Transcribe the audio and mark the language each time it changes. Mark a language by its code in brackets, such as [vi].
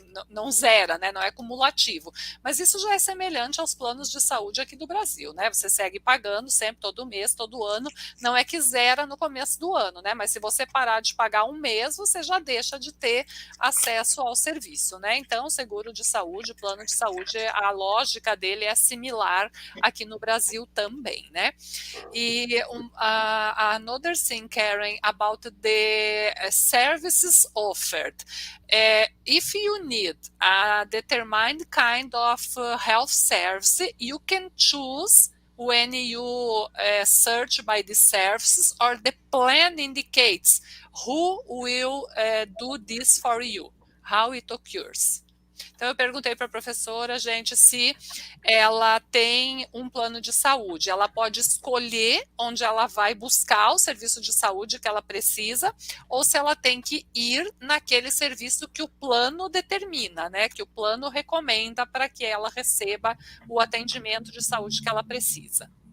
[pt] não zera, né, não é cumulativo, mas isso já é semelhante aos planos de saúde aqui do Brasil, né, você segue pagando sempre, todo mês, todo ano, não é que zera no começo do ano, né, mas se você parar de pagar um mês, você já deixa de ter acesso ao serviço, né, então seguro de saúde, plano de saúde, a lógica dele é similar aqui no Brasil também, né, e [en] another thing, Karen, about the services offered. If you need a determined kind of health service, you can choose when you search by the services, or the plan indicates who will do this for you, how it occurs. [pt] Então, eu perguntei para a professora, gente, se ela tem um plano de saúde. Ela pode escolher onde ela vai buscar o serviço de saúde que ela precisa, ou se ela tem que ir naquele serviço que o plano determina, né? Que o plano recomenda para que ela receba o atendimento de saúde que ela precisa.